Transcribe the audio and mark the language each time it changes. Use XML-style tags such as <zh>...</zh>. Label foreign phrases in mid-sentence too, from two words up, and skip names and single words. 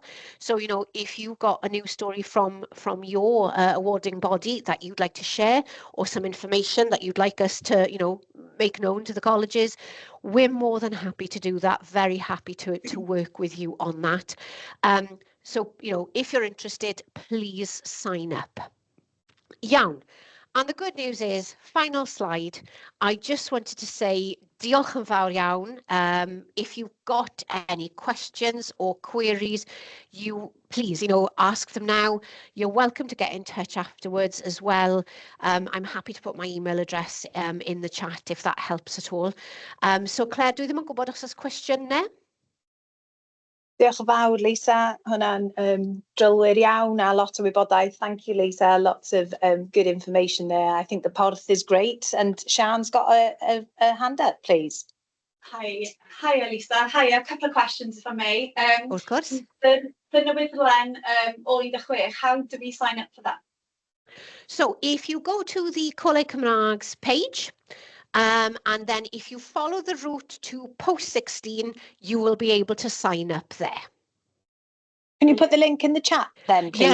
<en>So, if you've got a news story from your awarding body that you'd like to share, or some information that you'd like us to, make known to the colleges, we're more than happy to do that. Very happy to work with you on that. So, if you're interested, please sign up. Iawn. And the good news is, final slide, I just wanted to say</en> <cy>diolch yn fawr iawn.</cy> <en>If you've got any questions or queries, please, ask them now. You're welcome to get in touch afterwards as well. I'm happy to put my email address in the chat if that helps at all.</en> <cy>So Claire, dwi ddim yn gwybod os oes cwestiwn ne? Diolch yn fawr, Lisa. Hwnna'n drylwyr iawn a lot o wybodaeth.</cy> <en>Thank you, Lisa. Lots of good information there. I think the porth is great. And Sian's got a hand up, please. Hi, Lisa. Hi, a couple of questions, if I may. Of course. The</en> <cy>newyddion o</cy> <en>16, how do we sign up for that? So if you go to the Coleg Cymraeg's page, and then if you follow the route to post 16, you will be able to sign up there. Can you put the link in the chat then, please,</en>